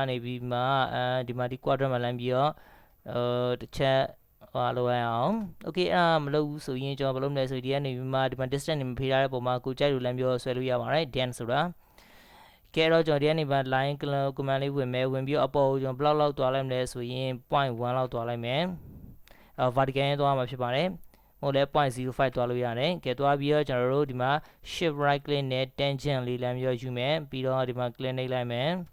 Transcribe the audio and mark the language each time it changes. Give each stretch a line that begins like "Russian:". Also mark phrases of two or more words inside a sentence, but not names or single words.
Burmese: နေပြီးမှဒီမှာဒီ quadrant မှာလမ်းပြီးတော့တစ်ချက်လိုရအောင် okay မလုပ်ဘူးဆိုရင်ကျွန်တော်ဘာလုပ်မလဲဆိုဒီကနေပြီးမှဒီမှာ distance နေမဖေးထားတဲ့ပုံမှာကိုကြိုက်လို့လမ်းပြီးတော့ဆွဲလို့ရပါတယ် den ဆိုတာကဲတော့ကျွန်တော်ဒီကနေမှ
English: line command
Burmese: လေးဝင်မယ်ဝင်ပြီးတော့အပေါ်ကိုကျွန်တော် block လောက်သွားလိုက်မလဲဆိုရင် 0.1 လောက်သွားလိုက်မယ် vertical ရင်းသွားမှာဖြစ်ပါတယ်ဟိုလည်း 0.05 သွားလို့ရတယ်ကဲသွားပြီးတော့ကျွန်တော်တို့ဒီမှာ
English: shift right click
Burmese: နဲ့ tangent လေးလမ်းပြီးတော့ယူမယ်ပြီးတော့ဒီမှာ click နှိပ်လိုက်မယ်